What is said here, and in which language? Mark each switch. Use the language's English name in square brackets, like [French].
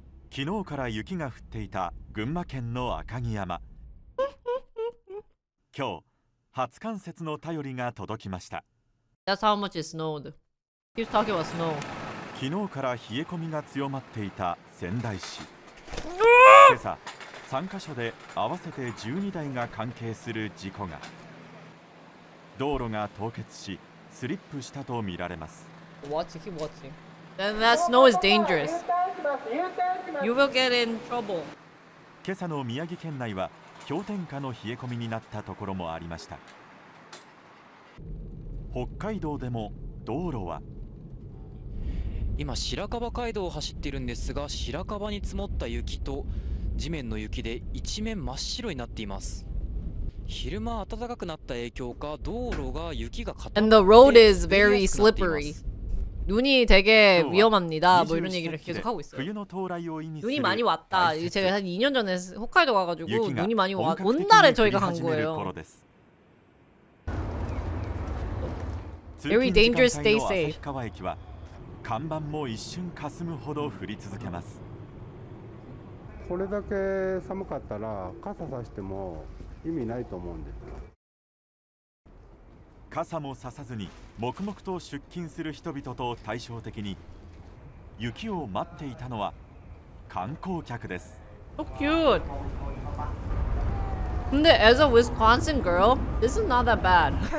[Japanese] 昨日から雪が降っていた群馬県の赤城山。今日、初冠雪の便りが届きました。 [English] That's how much it snowed. He was talking about snow. [Japanese] 昨日から冷え込みが強まっていた仙台市。今朝、3カ所で合わせて12台が関係する事故が。道路が凍結し、スリップしたとみられます。 [English] Keep watching. Then that snow is dangerous. You will get in trouble. [Japanese] 今朝の宮城県内は氷点下の冷え込みになったところもありました。北海道でも道路は今白樺街道を走っているんですが、白樺に積もった雪と地面の雪で一面真っ白になっています。昼間暖かくなった影響か道路が雪が固まって [English] And the road is very slippery. [Korean] 눈이 되게 위험합니다. 뭐 이런 얘기를 계속 하고 있어요. 눈이 많이 왔다. 제가 한 2년 전에 홋카이도 가가지고 눈이 많이 와. 온 날에 저희가 간 거예요. [English] Very dangerous. Stay safe. [Japanese] 看板も一瞬霞むほど降り続けます。これだけ寒かったら傘さしても意味ないと思うんです。傘もささずに黙々と出勤する人々と対照的に雪を待っていたのは観光客です。 [English] So cute. 근데 as a Wisconsin girl, this is not that bad.